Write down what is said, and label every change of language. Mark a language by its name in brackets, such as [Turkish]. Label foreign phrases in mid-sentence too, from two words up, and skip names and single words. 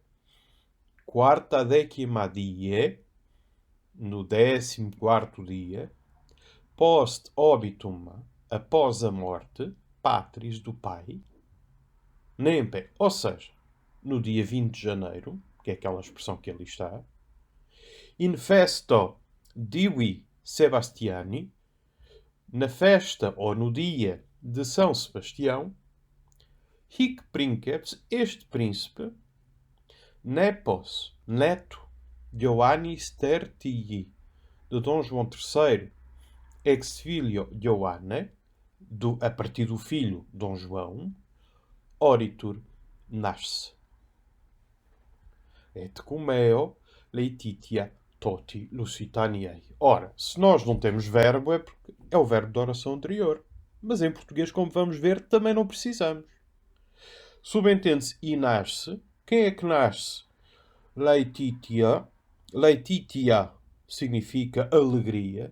[Latin] Quarta décima die, [Portuguese] no 14º dia, [Latin] post obitum, [Portuguese] após a morte, patris, do pai, nempe, ou seja, no dia 20 de janeiro, que é aquela expressão que ali está, [Latin] in festo Divi Sebastiani, [Portuguese] na festa ou no dia de São Sebastião, [Latin] hic princeps, [Portuguese] este príncipe, [Latin] nepos, neto, Ioannis tertii, [Portuguese] de Dom João III, [Latin] ex filio Ioanne, [Portuguese] a partir do filho Dom João, [Latin] oritur, nasce. Et cum eo Laetitia toti Lusitaniae. [Portuguese] Ora, se nós não temos verbo, é porque é o verbo da oração anterior. Mas em português, como vamos ver, também não precisamos. Subentende-se e nasce. Quem é que nasce? Laetitia. Laetitia significa alegria.